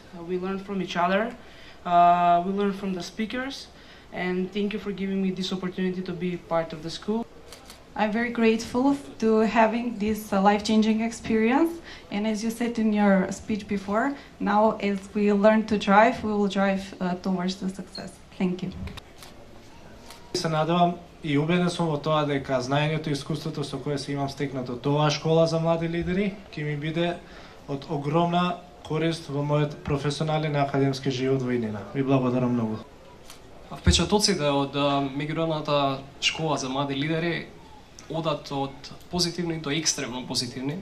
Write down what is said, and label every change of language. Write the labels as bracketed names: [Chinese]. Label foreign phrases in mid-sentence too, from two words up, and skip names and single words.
[English] We learned from each other, we learned from the speakers, and thank you for giving me this opportunity to be part of the school. I'm very grateful to having this life-changing experience, and as you said in your speech before, now as we learn to drive, we will drive towards the success. Thank you. [Macedonian] Се надевам и убеден сум во тоа дека знаењето и искуството со кое се имам стекнато тоа школа за млади лидери ќе ми биде од огромна корист во мојот професионален и академски живот во иднина. Ви благодарам многу. Впечатоците од меѓународната школа за млади лидери одат од позитивни до екстремно позитивни.